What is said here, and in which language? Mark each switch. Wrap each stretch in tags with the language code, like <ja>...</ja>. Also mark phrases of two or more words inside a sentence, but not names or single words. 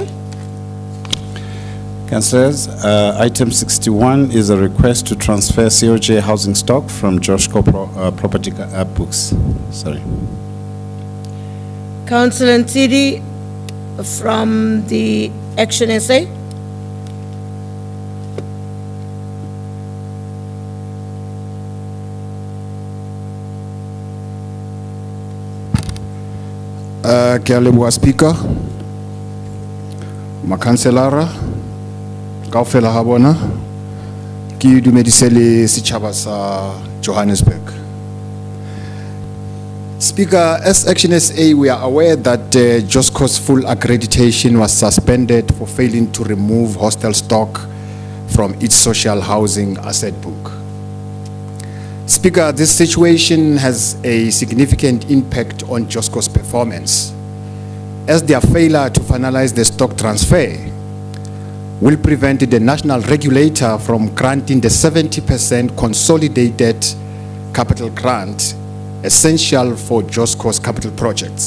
<en>Councillors, item 61 is a request to transfer COJ housing stock from Joshco property books. Sorry. Councillor Ntidi from the Action SA.</en> <st>Ke a leboha Speaker, makhanselara kaofela ha bona, ke dumedise le setjhaba sa Johannesburg.</st> <en>Speaker, as Action SA, we are aware that Josco's full accreditation was suspended for failing to remove hostel stock from its social housing asset book. Speaker, this situation has a significant impact on Josco's performance, as their failure to finalize the stock transfer will prevent the national regulator from granting the 70% consolidated capital grant essential for Josco's capital projects.</en>